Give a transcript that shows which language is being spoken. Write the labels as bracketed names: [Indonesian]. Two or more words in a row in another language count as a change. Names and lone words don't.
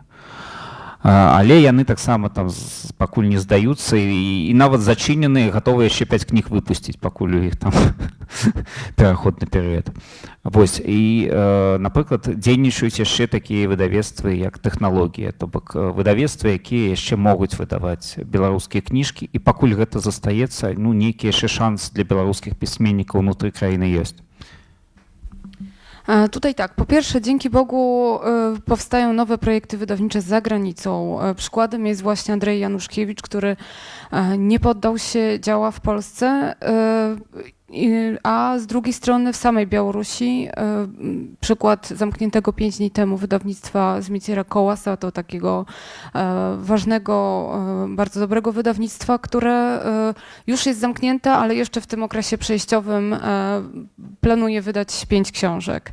[Belarusian] Але яны таксама там пакуль не здаюцца і нават зачыненыя, гатовыя яшчэ 5 кніг выпусціць, пакуль у іх там пераходны перыяд. Вось, і, напрыклад, дзейнічаюць яшчэ такія выдавецтвы, як тэхналогія, то бок выдавецтвы, якія яшчэ могуць выдаваць беларускія кніжкі, і пакуль гэта застаецца, ну, нейкі яшчэ шанс для беларускіх пісьменнікаў унутры краіны ёсць. [Polish] Tutaj tak, po pierwsze dzięki Bogu powstają nowe projekty wydawnicze za granicą. Przykładem jest właśnie Andrzej Januszkiewicz, który nie poddał się, działa w Polsce, a z drugiej strony w samej Białorusi przykład zamkniętego 5 dni temu wydawnictwa Zmitiera Kołasa, to takiego ważnego, bardzo dobrego wydawnictwa, które już jest zamknięte, ale jeszcze w tym okresie przejściowym planuje wydać 5 książek.